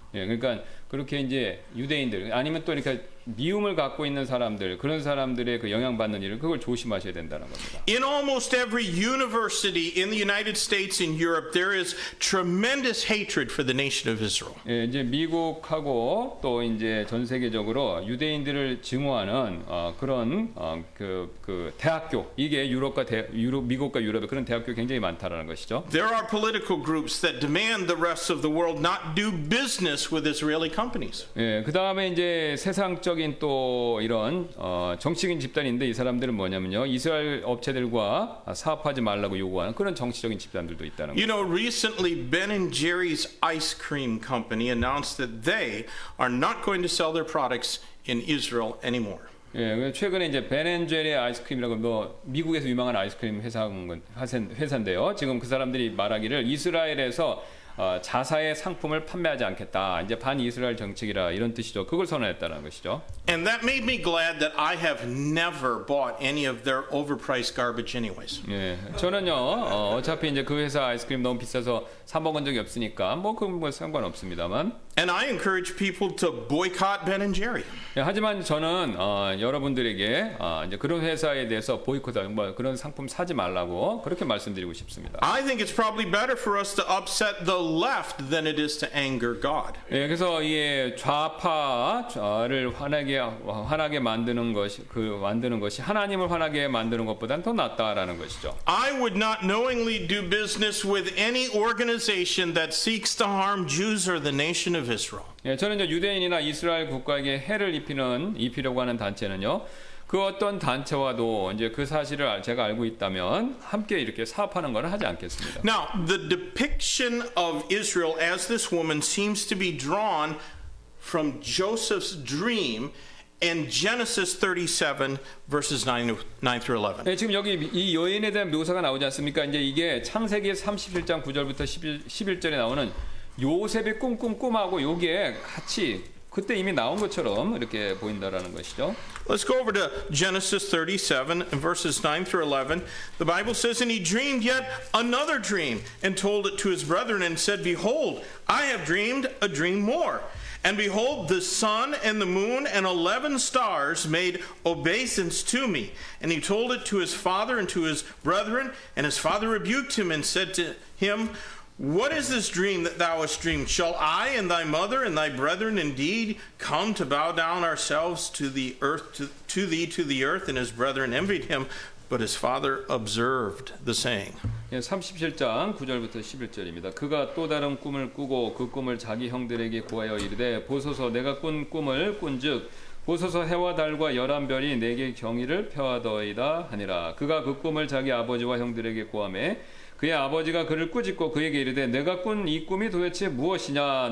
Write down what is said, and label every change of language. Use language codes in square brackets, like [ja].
[ko] 예, 그러니까 그렇게 이제 유대인들 아니면 또 이렇게 미움을 갖고 있는 사람들, 그런 사람들의 그 영향받는 일을 그걸 조심하셔야 된다는 겁니다. [en] In almost every university in the United States and Europe, there is tremendous hatred for the nation of Israel. [ko] 예, 이제 미국하고 또 이제 전 세계적으로 유대인들을 증오하는 그런 그 대학교, 이게 미국과 유럽의 그런 대학교 굉장히 많다라는 것이죠. [en] There are political groups that demand the rest of the world not do business with Israeli companies. [ko] 예, 그 다음에 이제 세상적인 또 이런 정치적인 집단인데 이 사람들은 뭐냐면요, 이스라엘 업체들과 사업하지 말라고 요구하는 그런 정치적인 집단들도 있다는 거예요. [en] You know, recently Ben & Jerry's ice cream company announced that they are not going to sell their products in Israel anymore. [ko] 예, 최근에 이제 벤앤제리 아이스크림이라고 뭐 미국에서 유명한 아이스크림 회사인데요. 지금 그 사람들이 말하기를 이스라엘에서 자사의 상품을 판매하지 않겠다. 이제 반이스라엘 정책이라 이런 뜻이죠. 그걸 선언했다는 것이죠. [en] And that made me glad that I have never bought any of their overpriced garbage anyways. [ko] 예, 저는요 어차피 이제 그 회사 아이스크림 너무 비싸서 사 먹은 적이 없으니까 그건 뭐 상관없습니다만. [en] And I encourage people to boycott Ben & Jerry. [ko] 예, 하지만 저는 여러분들에게 이제 그런 회사에 대해서 보이콧하고 뭐 그런 상품 사지 말라고 그렇게 말씀드리고 싶습니다. [en] I think it's probably better for us to upset the left than it is to anger God. [ko] 예, 그래서 이 좌파를 화나게 만드는 것이 하나님을 화나게 만드는 것보다는 더 낫다라는 것이죠. [en] I would not knowingly do business with any organization that seeks to harm Jews or the nation of Israel. [ko] 예, 저는 이제 유대인이나 이스라엘 국가에게 해를 입히려고 하는 단체는요, 그 어떤 단체와도 이제 그 사실을 제가 알고 있다면 함께 이렇게 사업하는 것은 하지 않겠습니다. [en] Now, the depiction of Israel as this woman seems to be drawn from Joseph's dream in Genesis 37 verses 9 through 11. [ko] 네, 지금 여기 이 여인에 대한 묘사가 나오지 않습니까? 이제 이게 창세기 37장 9절부터 11절에 나오는 요셉의 꿈하고 요게 같이 그때 이미 나온 것처럼 이렇게 보인다라는 것이죠. [en] Let's go over to Genesis 37 and verses 9 through 11. The Bible says, "And he dreamed yet another dream and told it to his brethren and said, Behold, I have dreamed a dream more. And behold, the sun and the moon and 11 stars made obeisance to me. And he told it to his father and to his brethren. And his father rebuked him and said to him, What is this dream that thou hast dreamed? Shall I and thy mother and thy brethren indeed come to bow down ourselves to the earth, to the earth? And his brethren envied him, but his father observed the saying." [ko] 37장 9절부터 11절입니다. 그가 또 다른 꿈을 꾸고 그 꿈을 자기 형들에게 고하여 이르되 보소서 내가 꾼 꿈을 꾼즉 보소서 해와 달과 11별이 내게 경의를 표하더이다 하니라. 그가 그 꿈을 자기 아버지와 형들에게 고하매 그의 아버지가 그를 꾸짖고 그에게 이르되 내가 꾼 이 꿈이 도대체 무엇이냐?